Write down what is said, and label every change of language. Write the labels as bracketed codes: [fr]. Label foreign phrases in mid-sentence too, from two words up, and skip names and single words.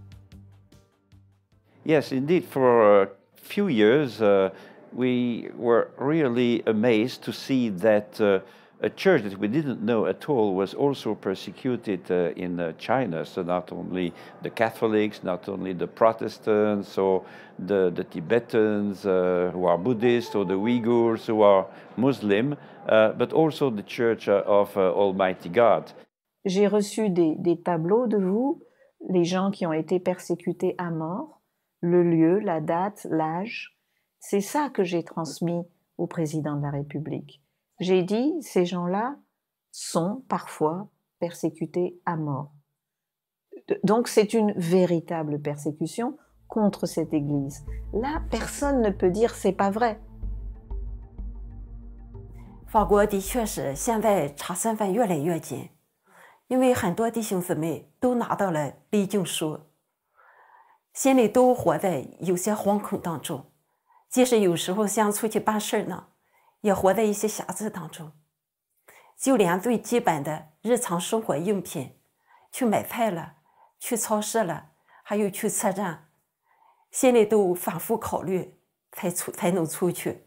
[en] Yes, indeed, for a few years we were really amazed to see that a church that we didn't know at all was also persecuted in China. So not only the Catholics, not only the Protestants or the Tibetans who are Buddhists or the Uyghurs who are Muslim, but also the Church of Almighty God. [fr] J'ai reçu des tableaux de vous, les gens qui ont été persécutés à mort, le lieu, la date, l'âge. C'est ça que j'ai transmis au président de la République. J'ai dit, ces gens-là sont parfois persécutés à mort. Donc c'est une véritable persécution contre cette Église. Là, personne ne peut dire c'est pas vrai. [zh] 法国的确是现在查身份越来越紧，因为很多弟兄姊妹都拿到了离境书，心里都活在有些惶恐当中，即使有时候想出去办事呢，也活在一些瑕疵当中，就连最基本的日常生活用品，去买菜了，去超市了，还有去车站，心里都反复考虑才能出去。